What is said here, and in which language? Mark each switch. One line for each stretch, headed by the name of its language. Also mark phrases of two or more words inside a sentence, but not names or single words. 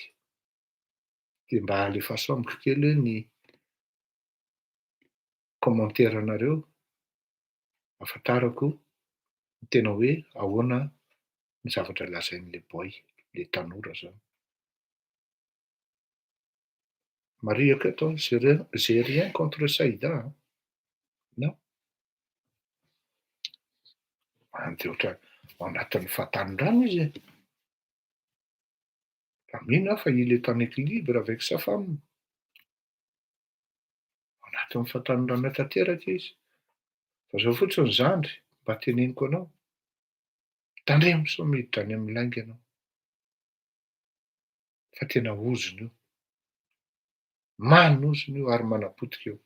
Malagasy: Dia mba alefa somboko kely hoe ny commentaire-nareo ahafantarako ny tena hoe ahoana ny zavatra lazain'le boy, le tanora zany.
French: Maria que toi, j'ai rien contre Saida. Hein? Non.
Malagasy: Andeha ohatra ao anatin'ny fahatanindrano izy. Fa mino aho fa
French: il est en équilibre avec sa femme.
Malagasy: Ao anatin'ny fahatanindrano tanteraka izy. Fa zao fotsiny ny zandry, mba teneniko anao. Tandremo so miditra any amin'ny lainga ianao. Fa tena ozony io. Manozony io ary manapotika io.